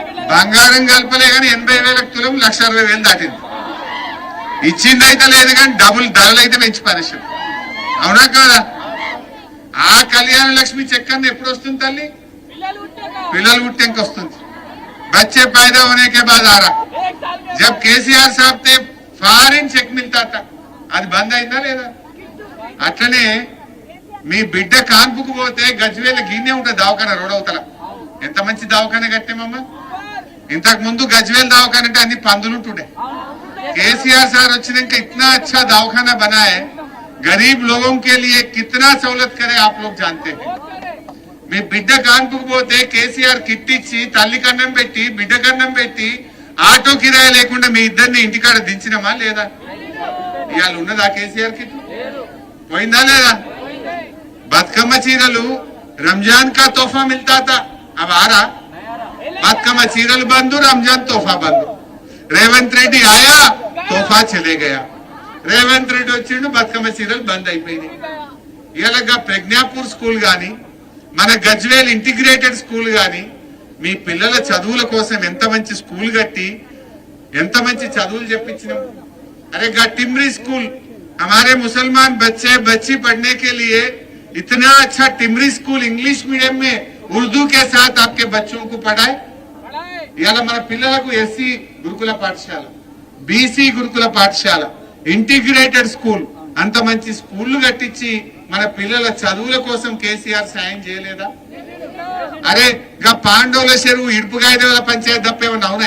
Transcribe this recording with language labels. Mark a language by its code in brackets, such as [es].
[te] బంగారం కలపలే కానీ 80,000 తులం 1,60,000 దాటింది. ఇచ్చిందైతే లేదు కానీ డబుల్ ధరలైతే పెంచి పరిశ్రమ. అవునా కాదా? ఆ కళ్యాణ లక్ష్మి చెక్కన్న ఎప్పుడు వస్తుంది తల్లి? పిల్లలు పుట్టాక వస్తుంది. [hi] बच्चे पैदा होने के बाद आ रहा. जब केसीआर साहब थे फॉरेन చెక్ మిల్తా था. [te] అది బంద్ అయిందా లేదా? అట్లనే మీ బిడ్డ కాన్పుకు పోతే గజ్వేల గిన్నె ఉంటుంది దవాఖాన రోడ్ అవతల. ఎంత మంచి దవాఖాన కట్టామమ్మా. ఇంతకు ముందు గజ్వేల్ దవాఖాన అంటే అన్ని పందులుంటుండే. [hi] केसीआर साहब [te] వచ్చినాక [hi] इतना अच्छा दवाखाना बना है. गरीब लोगों के लिए कितना सहूलत करे आप लोग जानते हैं. [te] మీ బిడ్డ కాన్పుకు పోతే కేసీఆర్ కిట్ ఇచ్చి తల్లి కన్నం పెట్టి బిడ్డ కన్నం పెట్టి ఆటో కిరాయి లేకుండా మీ ఇద్దరిని ఇంటికాడ దించినమా లేదా? ఇవాళ ఉన్నదా కేసీఆర్ కిట్? పోయిందా లేదా? బతుకమ్మ చీరలు [hi] రంజాన్ కా తోఫా మిల్తా తా. [te] అవి ఆరా? బతుకమ్మ చీరలు బంద్, రంజాన్ తోఫా బంద్. రేవంత్ రెడ్డి [hi] ఆయా తోఫా చలే గయా. [te] రేవంత్ రెడ్డి వచ్చిండు, బతుకమ్మ చీరలు బంద్ అయిపోయినాయి. ఇలాగా ప్రజ్ఞాపూర్ స్కూల్ గాని మన గజ్వేల్ ఇంటిగ్రేటెడ్ స్కూల్ గాని మీ పిల్లల చదువుల కోసం ఎంత మంచి స్కూల్ కట్టి ఎంత మంచి చదువులు చెప్పించినాం. [hi] अरे टिमरी स्कूल हमारे मुसलमान बच्चे बच्ची पढ़ने के लिए इतना अच्छा टिमरी स्कूल इंग्लिश मीडियम में उर्दू के साथ आपके बच्चों को पढ़ाए. [te] इवाళ మన పిల్లలకు ఎస్సీ గురుకుల పాఠశాల, బీసీ గురుకుల పాఠశాల, ఇంటిగ్రేటెడ్ స్కూల్ అంత మంచి స్కూళ్లు కట్టించి మన పిల్లల చదువుల కోసం కేసీఆర్ సాయం చేయలేదా? అరే గా పాండవుల చెరువు ఇడుపుగాయల పంచాయతీ తప్ప ఏమన్నా అవునా?